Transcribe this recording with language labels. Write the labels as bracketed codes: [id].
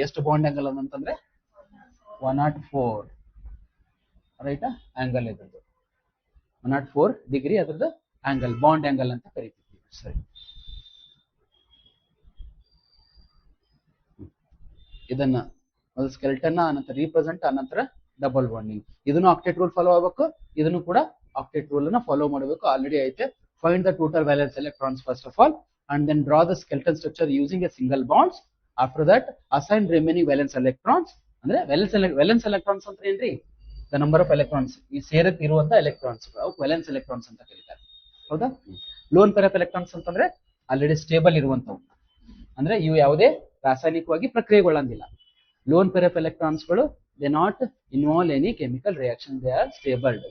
[kn] ಎಷ್ಟು bond angle ಅಂತಂದ್ರೆ 104, ರೈಟಾ, ಆಂಗಲ್ ಇದ್ರದ್ದು 104 ಡಿಗ್ರಿ ಅದ್ರದ್ದು ಆಂಗಲ್, ಬಾಂಡ್ ಆಂಗಲ್ ಅಂತ ಕರಿತೀವಿ. ಸರಿ, ಇದನ್ನ ಒಂದು ಸ್ಕೆಲ್ಟನ್ ಅನಂತರ ರೀಪ್ರೆಸೆಂಟ್, ಅನಂತರ ಡಬಲ್ ಬಾಂಡಿಂಗ್. ಇದನ್ನು ಆಕ್ಟೇಟ್ ರೂಲ್ ಫಾಲೋ ಆಗಬೇಕು, ಇದನ್ನು ಕೂಡ ಆಕ್ಟೇಟ್ ರೂಲ್ ಅನ್ನ ಫಾಲೋ ಮಾಡಬೇಕು. ಆಲ್ರೆಡಿ ಐತೆ. [en] Find the total valence electrons first of all, and then draw the skeleton structure using a single bonds. After that, assign remaining valence electrons. [kn] ಅಂದ್ರೆ valence electrons ಅಂತ ಏನ್ರಿ? [en] The number of electrons, [kn] ಈ ಸೇರಕ್ಕೆ ಇರುವಂತ electrons valence electrons ಅಂತ ಕರೀತಾರೆ. ಹೌದಾ? Lone pair of electrons ಅಂತಂದ್ರೆ already stable ಇರುವಂತವು, ಅಂದ್ರೆ ಇವು ಯಾವುದೇ ರಾಸಾಯನಿಕವಾಗಿ ಪ್ರಕ್ರಿಯೆಗೊಳ್ಳಂಗಿಲ್ಲ. [en] Lone pair of electrons ಗಳು they not involve any chemical reaction, they are stabled.